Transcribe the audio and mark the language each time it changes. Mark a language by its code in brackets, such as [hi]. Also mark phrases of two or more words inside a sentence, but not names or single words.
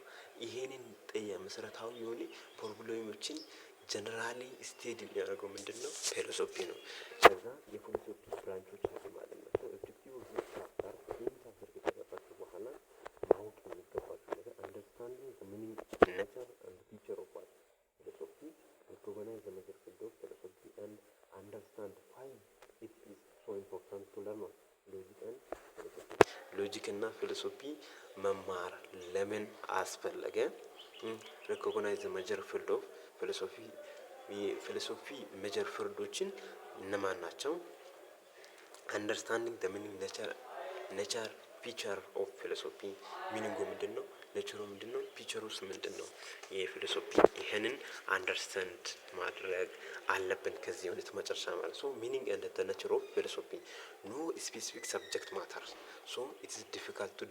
[am] ይሄንን መሰረታዊ የሆነ ፕሮብሌሞችን [en] generally study [am] የሚያደርገው ምንድነው? ፊሎሶፊ ነው። ከዛ የፊሎሶፊ ብራንቾች አሉ ማለት ነው። [en] objective of chapter chapter [am] ከተገባችሁ በኋላ ማወቅ የሚገባችሁ ነገር [en] understanding the meaning nature and feature of what philosophy recognize the major field of philosophy and understand why it is so important to learn logic and philosophy. [am] ሎጂክ እና ፊሎሶፊ መማር ለምን አስፈለገ? [en] recognize the major field of philosophy [am] የፊሎሶፊ ሜጀር ፊልዶችን እነማን ናቸው? [en] understanding the meaning nature feature of philosophy [am] ሚኒንጉ ምንድነው? ኔቸሩ ምንድነው? ፊቸሩስ ምንድነው? የፊሎሶፊ ይሄንን አንደርስታንድ ማድረግ አለብን ከዚህ ዩኒት መጨረሻ ማለት [en] so meaning and the nature of philosophy no specific subject matter so it is difficult to